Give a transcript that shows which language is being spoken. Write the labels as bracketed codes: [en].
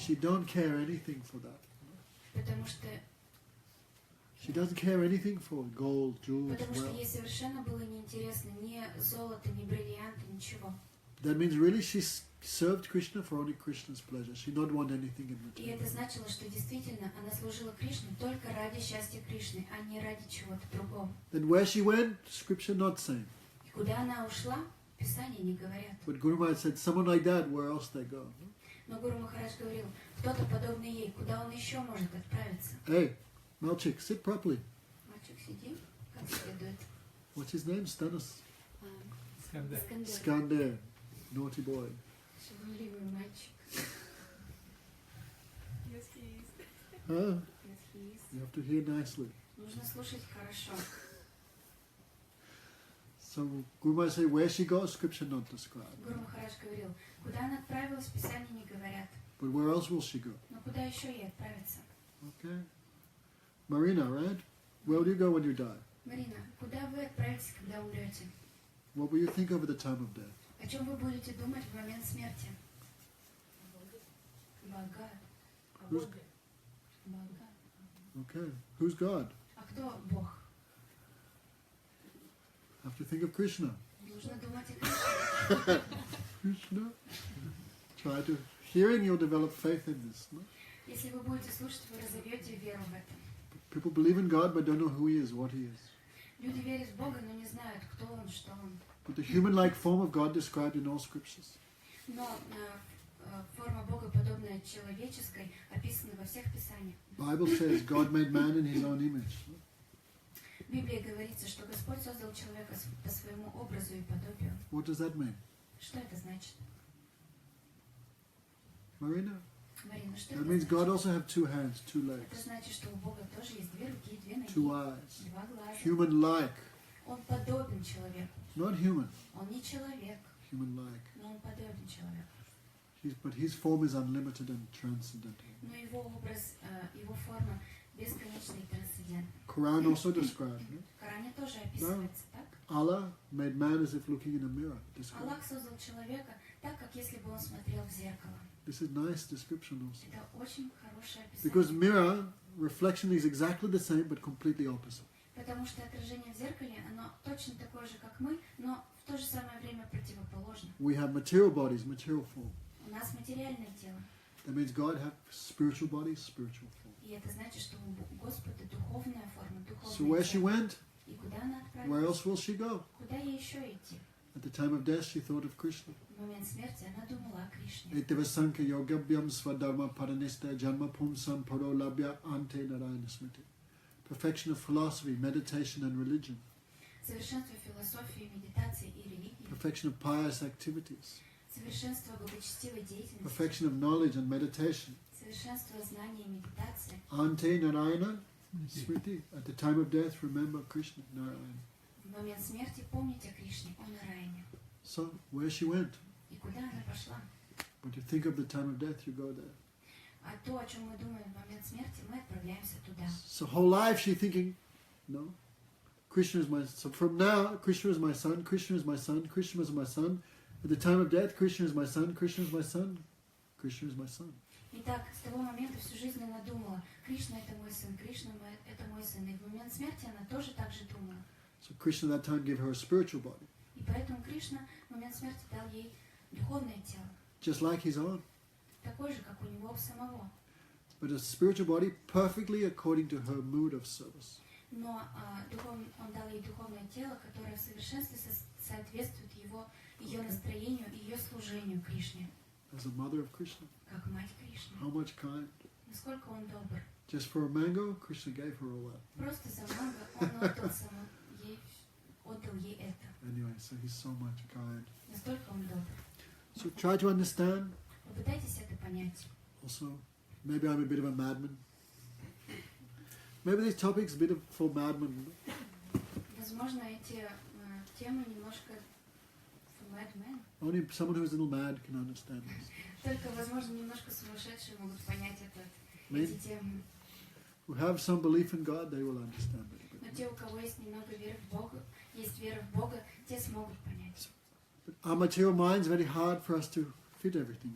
[en] she don't care anything for that. [ru] Потому что [en] She doesn't care anything for gold, jewels, [ru] Потому что [en] wealth. [ru] ей совершенно было неинтересно ни золото, ни бриллианты, ничего. [en] That means really she served Krishna for only Krishna's pleasure. She not want anything in [ru] И [en] return. [ru] это значило, что действительно она служила Кришне только ради счастья Кришны, а не ради чего-то другого. [en] Then where she went, scripture not saying. [ru] И куда она ушла, Писания не говорят. [en] But Guru Maharaj said, someone like that, where else they go? [ru] Но Гуру Махарадж говорил, кто-то подобный ей, куда он еще может отправиться? [en] Hey, Malchik, sit properly. [ru] Мальчик, сиди, как следует. [en] What's his name? Stanus? [ru] Скандер. Искандер, [en] Skander. Naughty boy. [ru] шаловливый мальчик. [en] Yes, he is. Huh? Yes, he is. You have to hear nicely. [ru] Нужно слушать хорошо. [en] So Guru Maharaj said, where she goes, scripture not described. [ru] Гуру Махарадж говорил, куда она отправилась, Писания не говорят. [en] But where else will she go? [ru] Но куда еще ей отправиться? [en] Okay. Marina, right? Where will you go when you die? [ru] Марина, куда вы отправитесь, когда умрете? [en] What will you think of at the time of death? [ru] О чем вы будете думать в момент смерти? Бога. [en] Who's, [ru] Бога. [en] okay. Who's God? [ru] А кто Бог? [en] Have to think of Krishna. [ru] Нужно думать о Кришне. [en] Krishna. Try to hearing, you'll develop faith in this. No? [ru] Если вы будете слушать, вы разовьете веру в это. [en] People believe in God but don't know who He is, what He is. [ru] Люди верят в Бога, но не знают, кто Он, что Он. [en] But the human-like form of God described in all scriptures. [ru] Но форма Бога, подобная человеческой, описана во всех Писаниях. [en] Bible says God made man in His own image. [ru] В Библии говорится, что Господь создал человека по своему образу и подобию. [en] What does that mean? [ru] Что это значит? [en] Marina? [ru] Марина, что [en] That [ru] это [en] means God [ru] значит? [en] also have 2 hands, 2 [ru] Это [en] legs, [ru] значит, что у Бога тоже есть 2 руки, 2 ноги, [en] 2 eyes. [ru] 2 глаза. [en] Human-like, [ru] Он подобен человеку. [en] not human, [ru] Он не человек, [en] human-like. [ru] но он подобен человеку. [en] But His form is unlimited and transcendental. [ru] Но его образ, его форма бесконечна и трансцендентна. [en] Quran also described. No? [ru] В Коране тоже описывается так. [en] Allah made man as if looking in a mirror. Described. [ru] Аллах создал человека так, как если бы он смотрел в зеркало. [en] This is nice description also. [ru] Это очень хорошее [en] Because [ru] описание. [en] mirror, reflection is exactly the same but completely opposite. [ru] Потому что отражение в зеркале, оно точно такое же, как мы, но в то же самое время противоположно. [en] We have material bodies, material form. [ru] У нас материальное тело. [en] That means God have spiritual body, spiritual form. [ru] И это значит, что у Господа духовная форма, [en] So where she [ru] тело. [en] went, [ru] И куда она [en] where [ru] отправилась? [en] else will she go? [ru] Куда ей еще идти? [en] At the time of death, she thought of Krishna. [ru] В момент смерти она думала о Кришне. [sa] Etivasanka yogabyam swadharma paranista janma pumsam paro labhya ante narayana smriti. [en] Perfection of philosophy, meditation and religion. [ru] Совершенство философии, медитации и религии. [en] Perfection of pious activities. [ru] Совершенство благочестивой деятельности. [en] Perfection of knowledge and meditation. [ru] Совершенство знания и медитации. [sa] Ante narayana smriti. [en] At the time of death, remember Krishna, Narayana. [ru] В момент смерти помнить о Кришне, о Нараяне. [en] So, where she went. [ru] И куда она пошла? [en] When you think of the time of death, you go there. [ru] А то, о чем мы думаем в момент смерти, мы отправляемся туда. [en] So whole life she thinking, no, Krishna is my son. So from now, Krishna is my son, Krishna is my son, Krishna is my son. At the time of death, Krishna is my son, Krishna is my son, Krishna is my son. [ru] Итак, с того момента всю жизнь она думала, Кришна это мой сын, Кришна это мой сын. И в момент смерти она тоже так же думала. [en] So Krishna at that time gave her a spiritual body, [ru] И поэтому Кришна в момент смерти дал ей духовное тело. [en] just like his own. [ru] Такое же, как у него самого. [en] But a spiritual body perfectly according to her mood of service. [ru] Но он дал ей духовное тело, которое в совершенстве соответствует ее настроению и ее служению Кришне. [en] As a mother of Krishna. [ru] Как мать Кришны. [en] How much kind? [ru] Насколько он добр. [en] Just for a mango, Krishna gave her all that. [ru] Просто за манго он отдал ей это. [en] Anyway, so he's so much kind. [ru] Настолько он добр. [en] So try to understand. [ru] Попытайтесь это понять. [en] Also, maybe I'm a bit of a madman. Maybe these topics a bit of for madmen. [ru] Возможно, эти темы немножко [en] for madmen. Only someone who's a little mad can understand this. [ru] Только, возможно, немножко сумасшедшие могут понять [en] Maybe. [ru] эти темы. [en] Who have some belief in God, they will understand it. [ru] Но те, у кого есть немного веры в Бога, есть вера в Бога, те смогут понять. [en] But our material mind is very hard for us to fit everything.